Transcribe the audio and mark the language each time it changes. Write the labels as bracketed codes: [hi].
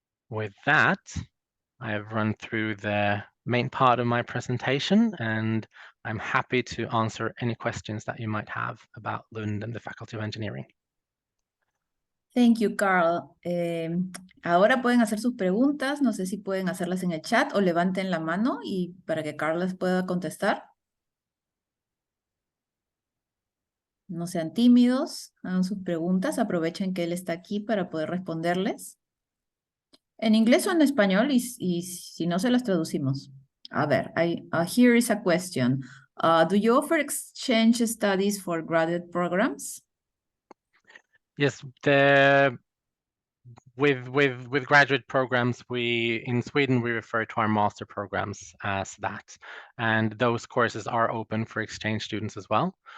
[en] With that, I have run through the main part of my presentation, and I'm happy to answer any questions that you might have about Lund and the Faculty of Engineering. Thank you, Carl. [es] Ahora pueden hacer sus preguntas. No sé si pueden hacerlas en el chat o levanten la mano y para que Carl les pueda contestar. No sean tímidos, hagan sus preguntas. Aprovechen que él está aquí para poder responderles. En inglés o en español y si no se las traducimos. A ver, [en] here is a question. Do you offer exchange studies for graduate programs? Yes, with graduate programs, in Sweden we refer to our master programs as that, and those courses are open for exchange students as well.